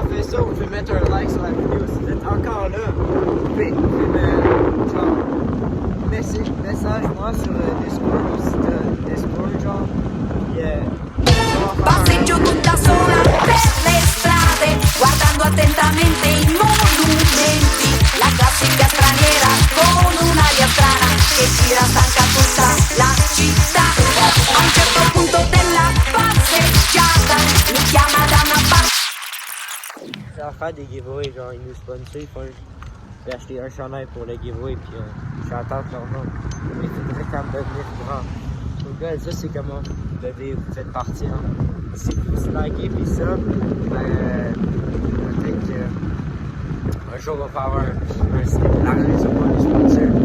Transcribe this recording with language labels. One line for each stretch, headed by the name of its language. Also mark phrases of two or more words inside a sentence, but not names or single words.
French: ça, vous pouvez mettre un like sur la vidéo. Si vous êtes encore là, vous pouvez me genre, message-moi sur Discord ou si t'as Discord, genre.
Italian: Passeggio tutta sola per le strade, guardando attentamente i monumenti, la classica straniera con un'aria strana che gira stanca tutta la città. A un certo punto della passeggiata mi chiama da una parte.
French: Ça va faire des giveaways, genre ils nous sponsorent, je vais acheter un chandail pour le giveaway, puis j'attends leur nom. Mais il faudrait quand même devenir grand. Donc gars, ça c'est comment vous faites partie, hein. Si vous likez puis ça, peut-être qu'un jour on va faire la remise au point du sponsor.